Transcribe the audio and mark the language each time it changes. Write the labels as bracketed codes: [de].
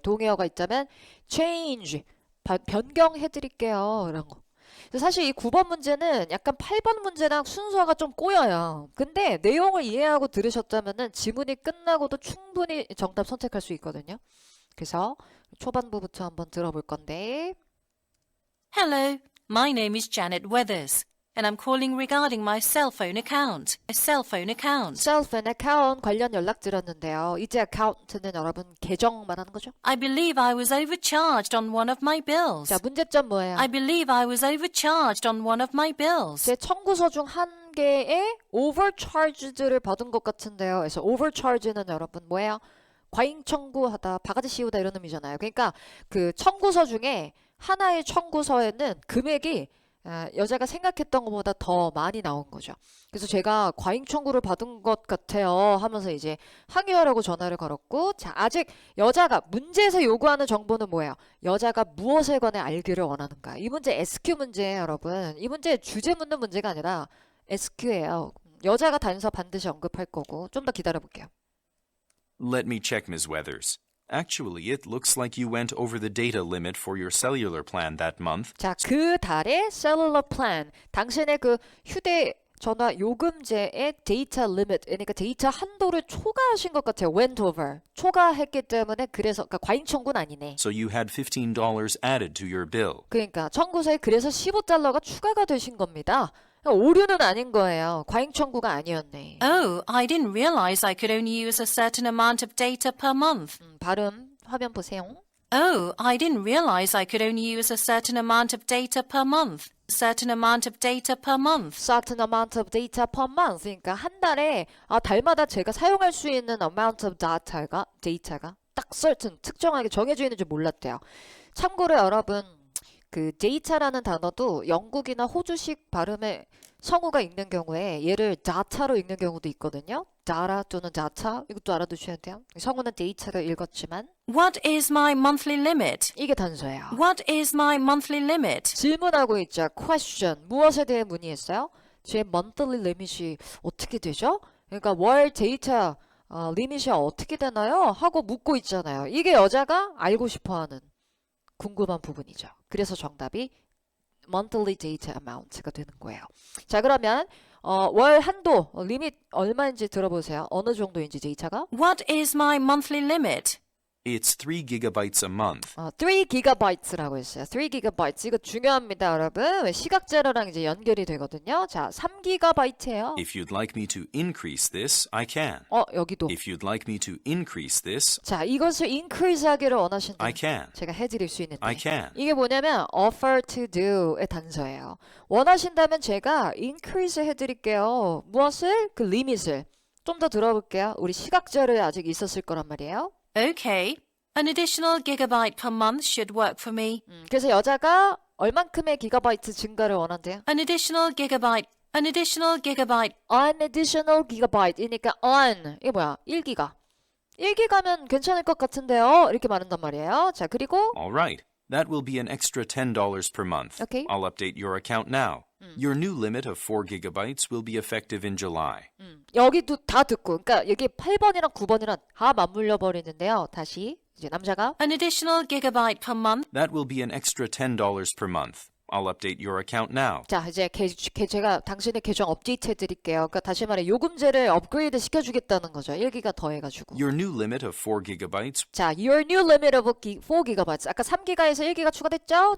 [ko] 동의어가 있다면 change, 변경해 드릴게요. 이런 거. 사실 이 9번 문제는 약간 8번 문제랑 순서가 좀 꼬여요. 근데 내용을 이해하고 들으셨다면은 지문이 끝나고도 충분히 정답 선택할 수 있거든요. 그래서 초반부부터 한번 들어볼 건데. [en] Hello, my name is Janet Weathers, and I'm calling regarding my cell phone account. [ko] 셀프 account 관련 연락 드렸는데요. 이제 account는 여러분 계정 말하는 거죠? [en] I believe I was overcharged on one of my bills. [ko] 자, 문제점 뭐예요? [en] I believe I was overcharged on one of my bills. [ko] 제 청구서 중 한 개의 overcharged를 받은 것 같은데요. 그래서 overcharge는 여러분 뭐예요? 과잉 청구하다, 바가지 씌우다 이런 의미잖아요. 그러니까 그 청구서 중에 하나의 청구서에는 금액이 여자가 생각했던 것보다 더 많이 나온 거죠. 그래서 제가 과잉 청구를 받은 것 같아요 하면서 이제 항의하라고 전화를 걸었고, 자, 아직 여자가 문제에서 요구하는 정보는 뭐예요? 여자가 무엇에 관해 알기를 원하는가? 이 문제 SQ 문제예요, 여러분. 이 문제 주제 묻는 문제가 아니라 SQ예요. 여자가 단서 반드시 언급할 거고. 좀 더 기다려 볼게요. [en] Let me check, Ms. Weathers. Actually, it looks like you went over the data limit for your cellular plan that month. [ko] 자, 그 달의 cellular plan, 당신의 그 휴대전화 요금제의 데이터 리밋, 그러니까 데이터 한도를 초과하신 것 같아요. [en] went over. [ko] 초과했기 때문에 그래서 그러니까 과잉 청구는 아니네. [en] So you had $15 added to your bill. [ko] 그러니까 청구서에 그래서 $15가 추가가 되신 겁니다. 오류는 아닌 거예요. 과잉 청구가 아니었네. [en] Oh, I didn't realize I could only use a certain amount of data per month. [ko] 발음 화면 보세요. [en] Oh, I didn't realize I could only use a certain amount of data per month. Certain amount of data per month. certain amount of data per month. [ko] 그러니까 한 달에 달마다 제가 사용할 수 있는 [en] amount of data [ko] 가 딱 certain 특정하게 정해져 있는 줄 몰랐대요. 참고로 여러분 그 데이터라는 단어도 영국이나 호주식 발음의 성우가 읽는 경우에 얘를 data로 읽는 경우도 있거든요. data 또는 data 이것도 알아두셔야 돼요. 성우는 데이터를 읽었지만 [en] What is my monthly limit? [ko] 이게 단서예요. [en] What is my monthly limit? [ko] 질문하고 있죠. question. 무엇에 대해 문의했어요? 제 monthly limit이 어떻게 되죠? 그러니까 월 데이터 리밋이 어떻게 되나요? 하고 묻고 있잖아요. 이게 여자가 알고 싶어하는 궁금한 부분이죠. 그래서 정답이 monthly data amount가 되는 거예요. 자, 그러면 월 한도 리밋 얼마인지 들어보세요. 어느 정도인지 이제 이 차가? [en] What is my monthly limit? It's 3 gigabytes a month. [ko] 3GB라고 했어요. 3GB 이거 중요합니다, 여러분. 왜 시각자료랑 이제 연결이 되거든요. 자, 3GB예요. [en] If you'd like me to increase this, I can. [ko] 여기도. [en] If you'd like me to increase this, [ko] 자, 이것을 increase 하기를 원하신다면 [en] I can. [ko] 제가 해드릴 수 있는데 [en] I can. [ko] 이게 뭐냐면 offer to do의 단서예요. 원하신다면 제가 increase 해드릴게요. 무엇을? 그 리밋을. 좀 더 들어볼게요. 우리 시각자료에 아직 있었을 거란 말이에요. [en] Okay. An additional gigabyte per month should work for me. [ko] 그래서 여자가 얼만큼의 기가바이트 증가를 원한대요? [en] An additional gigabyte. An additional gigabyte. An additional gigabyte [ko] 이니까 on 이게 뭐야? 1기가. 1기가면 괜찮을 것 같은데요. 이렇게 말한단 말이에요. 자, 그리고 [en] All right. That will be an extra $10 per month. Okay. I'll update your account now. Your new limit of 4 gigabytes will be effective in July. [ko] 여기도 다 듣고 그러니까 여기 8번이랑 9번이랑 다 맞물려 버리는데요. 다시 이제 남자가 [en] An additional gigabyte per month. That will be an extra $10 per month. I'll update your account now. [ko] 자, 이제 제가 당신의 계정 업데이트 해드릴게요. 그러니까 다시 말해 요금제를 업그레이드 시켜주겠다는 거죠. 1기가 더해가지고. [en] Your new limit of 4 gigabytes 자, your new limit of 4GB. [ko] 아까 3기가에서 1기가 추가됐죠?